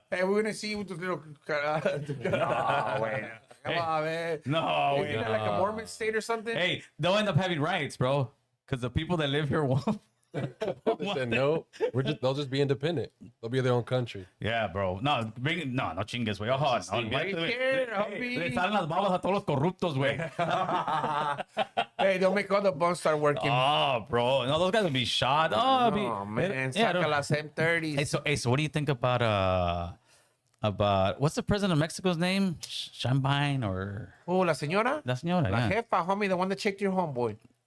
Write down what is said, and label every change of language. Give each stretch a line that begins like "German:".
English: Hey, we're gonna see you with those little. No, wait. Come on, man. No, Isn't that like a Mormon state or something? Hey, they'll end up having rights, bro. Because the people that live here won't. They said no. They'll just be independent. They'll be their own country. Yeah, bro.
Spanish: No chingues, güey. Ojo, no.
English: Why you scared, homie?
Spanish: Le salen las babas a todos los corruptos, güey.
English: Hey, they'll make all the bombs start working. Oh, bro. No, those guys will be shot. Oh, Oh, man. Yeah,
Spanish: Saca las M30s.
English: Hey, so what do you think about what's the president of Mexico's name? Shambine or
Spanish: Oh, la señora? La señora, La
English: yeah. jefa, homie, the one that checked your homeboy.